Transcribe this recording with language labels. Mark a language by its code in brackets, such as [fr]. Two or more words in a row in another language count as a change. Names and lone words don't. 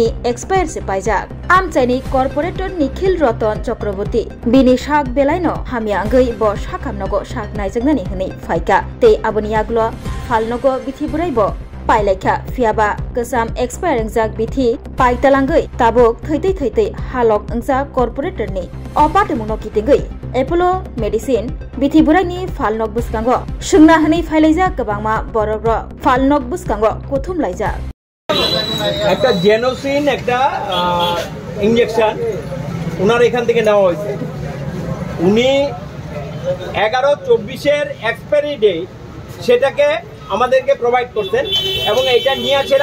[brx] एक्सपायर से पाइजाक आमचाइनि कर्पोरेटर निखिल रतन चक्रवर्ती बिनि शाक बेलायनो हामियांगै ब शाखामनगो शाक नायजोगनानि हनै फाइका ते आबनि आगलो फालनगो बिथि बुराइबो पाइलाइखा फियाबा गोसाम एक्सपायर अंजाक बिथि पाइतलांगै ताबुक थैतै हालक अंजाक कर्पोरेटरनि अपातमुनो कितिंगै एपोलो मेडिसिन बिथि बुराइनि फालनग बुसकांगो सुंना हनै फाइलाइजाक गोबांमा बरग्र फालनग बुसकांगो कुथुम लाइजाक [bn] একটা জেনোসিন একটা ইনজেকশন ওনার এখান থেকে নেওয়া হয়েছে উনি 11-24-এর এক্সপায়ারি ডেট সেটাকে আমাদেরকে প্রোভাইড করতেন এবং এইটা নিয়ে আসেরা